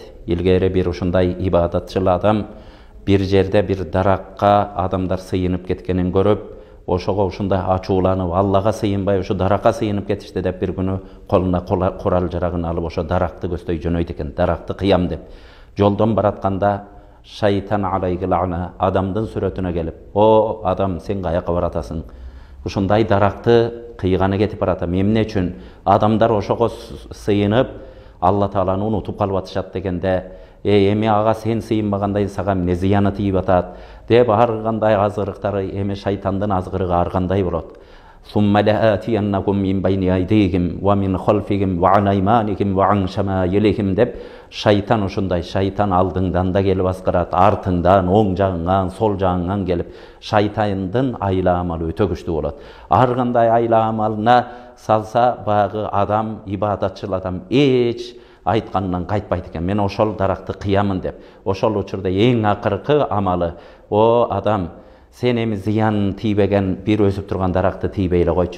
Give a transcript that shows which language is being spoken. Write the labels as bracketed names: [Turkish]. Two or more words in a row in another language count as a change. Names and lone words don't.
[Kyrgyz] Илгери бир ушундай ибадатчыл адам бир жерде бир даракка адамдар сыйынып кеткенин көрүп, ошого ушундай ачууланып, Аллага сыйынбай ушу даракка сыйынып кетишти деп бир күнү колуна курал жарагын алып ошо даракты көздөй жөнөйт экен. Даракты кыям деп. Жолдон баратканда шайтан [Arabic] عليه اللعنة [Kyrgyz] адамдын сүрөтүнө келип, "О адам, сен каяка баратасың? Ушундай даракты кыйганы кетип баратам. Эмне үчүн адамдар ошого сыйынып, Алла Тааланы унутуп калып атышат дегенде, эми ага сен сыйынбагандай сага эмне зыяны тийип атат?" деп ар кандай азгырыктары, эми шайтандын азгырыгы ар кандай болот. [Arabic] ثم لآتينكم من بين أيديهم ومن خلفهم وعن أيمانهم وعن شمائلهم [Kyrgyz] деп шайтан ушундай, шайтан алдыңдан да келип аскарат, артыңдан, оң жагыңан, сол жагыңан келип, шайтандын айла амалы өтө күчтүү болот. Ар кандай айла амалына салса, багы адам, ибадатчыл адам эч айтканынан кайтпайт экен. Мен ошол даракты кыямын деп. Ошол учурда эң акыркы амалы, "О адам, сен эми зыян тийбеген бир өсүп турган даракты тийбей эле койчу.